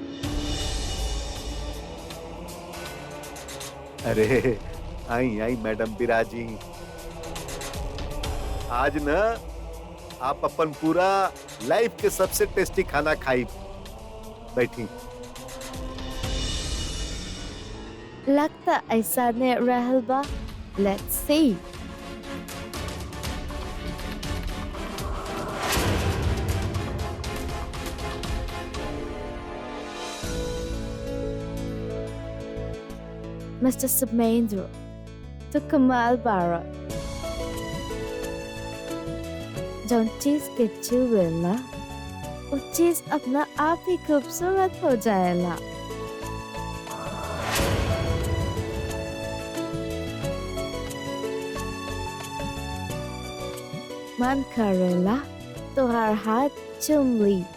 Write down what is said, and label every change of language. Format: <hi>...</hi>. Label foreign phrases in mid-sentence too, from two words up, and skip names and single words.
<bho>अरे आई आई मैडम बिराजी, आज न आप अपन पूरा लाइफ के सबसे टेस्टी खाना खाई। बैठी। लगता ऐसा ने रहल बा।</bho> <en>let's see.</en> <bho>मिस्टर सुमेंद्र, तो कमाल बारा। जौन चीज के छुएला वो चीज अपना आप ही खूबसूरत हो जाएला। मन करेला तो हर हाथ चूम ली।</bho>